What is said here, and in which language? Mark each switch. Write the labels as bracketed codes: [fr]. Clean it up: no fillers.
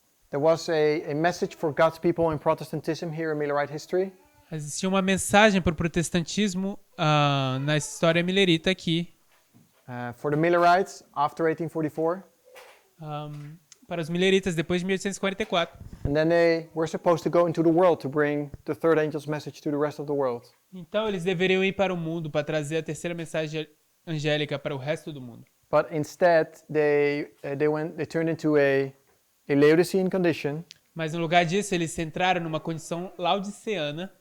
[en] There was a message for God's people in Protestantism here in Millerite history. [pt] Existia uma mensagem para o protestantismo na história milerita aqui. [en] For the Millerites after 1844. [pt] Para os mileritas depois de 1844. [en] And then they were supposed to go into the world to bring the third angel's message to the rest of the world. [pt] Então eles deveriam ir para o mundo para trazer a terceira mensagem angélica para o resto do mundo. [en] But instead they turned into a Laodicean condition. [pt] Mas no lugar disso eles entraram numa condição laodiceana.